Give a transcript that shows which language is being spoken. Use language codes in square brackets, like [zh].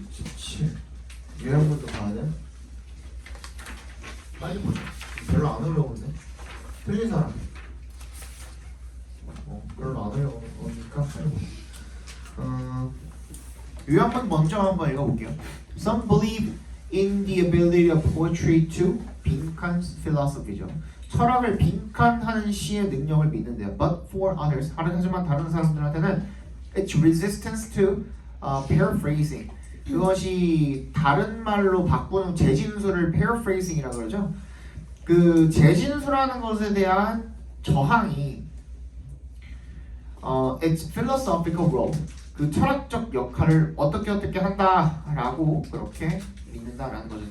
[ko] 17 유형부터 봐야 돼? 빨리 보자. 별로 안 어려운데? 틀린 사람 별로 안 어려우니까 빨리 보자. 유형문 먼저 한번 읽어볼게요. [en] Some believe in the ability of poetry to 빈칸 philosophy죠. [ko] 철학을 빈칸하는 시의 능력을 믿는데요. [en] But for others, [ko] 하지만 다른 사람들한테는 [en] it's resistance to paraphrasing. [ko] 그것이 다른 말로 바꾸는 재진수를 paraphrasing이라고 그러죠. 그 재진수라는 것에 대한 저항이 [en] its philosophical role. [ko] 그 철학적 역할을 어떻게 한다라고 그렇게 믿는다라는 거죠.